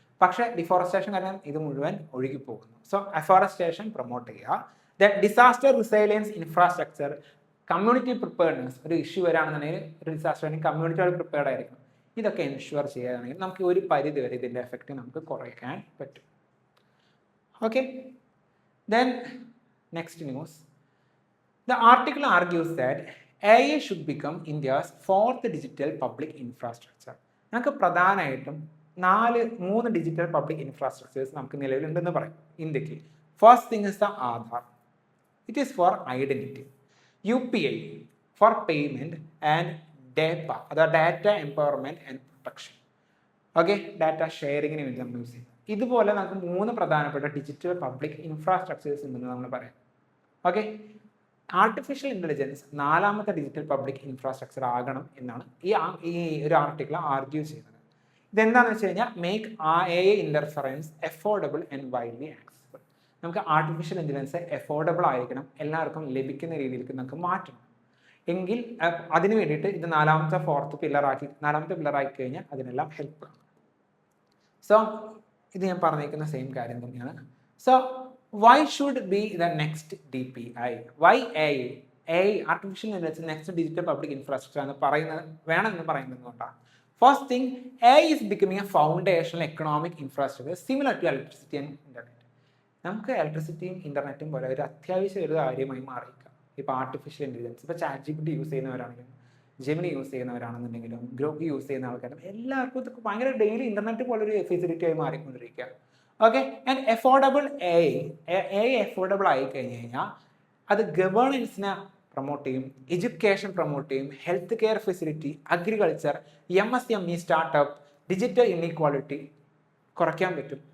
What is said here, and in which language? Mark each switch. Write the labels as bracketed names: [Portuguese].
[Malayalam] പക്ഷേ ഡിഫോറസ്റ്റേഷൻ കാരണം ഇത് മുഴുവൻ ഒഴുകി പോകുന്നു. സോ അഫോറസ്റ്റേഷൻ പ്രൊമോട്ട് ചെയ്യുക. [English] Then disaster resilience infrastructure, community preparedness. [Malayalam] ഒരു ഇഷ്യൂ വരാണെന്നുണ്ടെങ്കിൽ ഒരു ഡിസാസ്റ്റർ കമ്മ്യൂണിറ്റിയോട് പ്രിപ്പയർഡ് ആയിരിക്കും. ഇതൊക്കെ എൻഷുവർ ചെയ്യുകയാണെങ്കിൽ നമുക്ക് ഒരു പരിധി വരെ ഇതിൻ്റെ എഫക്റ്റ് നമുക്ക് കുറയ്ക്കാൻ പറ്റും. [English] Okay, then next news. The article argues that AI should become India's fourth digital public infrastructure. [Malayalam] നമുക്ക് പ്രധാനമായിട്ടും മൂന്ന് ഡിജിറ്റൽ പബ്ലിക് ഇൻഫ്രാസ്ട്രക്ചേഴ്സ് നമുക്ക് നിലവിലുണ്ടെന്ന് പറയും ഇന്ത്യക്ക്. [English] First thing is the Aadhaar. It is for identity. UPI for payment and data, അതായത് data empowerment and protection. [Malayalam] Okay, data ഷെയറിങ്ങിന് വേണ്ടി നമ്മൾ യൂസ് ചെയ്യുന്നത്. ഇതുപോലെ നമുക്ക് മൂന്ന് പ്രധാനപ്പെട്ട ഡിജിറ്റൽ പബ്ലിക് ഇൻഫ്രാസ്ട്രക്ചേഴ്സ് ഉണ്ടെന്ന് നമ്മൾ പറയാം. ഓക്കെ, ആർട്ടിഫിഷ്യൽ ഇൻ്റലിജൻസ് നാലാമത്തെ ഡിജിറ്റൽ പബ്ലിക് ഇൻഫ്രാസ്ട്രക്ചർ ആകണം എന്നാണ് ഈ ഒരു ആർട്ടിക്കിൾ ആർഗ്യൂ ചെയ്യുന്നത്. ഇതെന്താണെന്ന് വെച്ച് കഴിഞ്ഞാൽ [English] Make AI interference affordable and widely accessible. [Malayalam] നമുക്ക് ആർട്ടിഫിഷ്യൽ ഇൻ്റലിജൻസ് എഫോർഡബിൾ ആയിരിക്കണം, എല്ലാവർക്കും ലഭിക്കുന്ന രീതിയിലേക്ക് നമുക്ക് മാറ്റണം. എങ്കിൽ അതിന് വേണ്ടിയിട്ട് ഇത് നാലാമത്തെ പില്ലറാക്കി കഴിഞ്ഞാൽ അതിനെല്ലാം ഹെൽപ്പ് ആണ്. സോ ഇത് ഞാൻ പറഞ്ഞിരിക്കുന്ന സെയിം കാര്യം തന്നെയാണ്. [English] So why should be the next DPI? Why AI? AI, artificial intelligence, next digital public infrastructure [Malayalam] എന്ന് പറയുന്നത് കൊണ്ടാണ്. [English] First thing, AI is becoming a foundational economic infrastructure similar to electricity and internet. [Malayalam] നമുക്ക് ഇലക്ട്രിസിറ്റിയും ഇന്റർനെറ്റും പോലെ ഒരു അത്യാവശ്യ ഒരു കാര്യമായി മാറിയിരിക്കുക. ഇപ്പോൾ ആർട്ടിഫിഷ്യൽ ഇൻ്റലിജൻസ്, ഇപ്പോൾ ChatGPT use ചെയ്യുന്നവരാണെങ്കിലും Gemini use ചെയ്യുന്നവരാണെന്നുണ്ടെങ്കിലും Grok use ചെയ്യുന്ന ആൾക്കാരും എല്ലാവർക്കും ഇതൊക്കെ ഭയങ്കര ഡെയിലി ഇന്റർനെറ്റ് പോലൊരു ഫെസിലിറ്റി ആയി മാറിക്കൊണ്ടിരിക്കുക. Okay, and affordable AI affordable ആയി കഴിഞ്ഞ് കഴിഞ്ഞാൽ അത് ഗവേണൻസിനെ പ്രൊമോട്ട് ചെയ്യും, എഡ്യൂക്കേഷൻ പ്രൊമോട്ട് ചെയ്യും, health care facility, agriculture, MSME startup, digital inequality കുറയ്ക്കാൻ പറ്റും.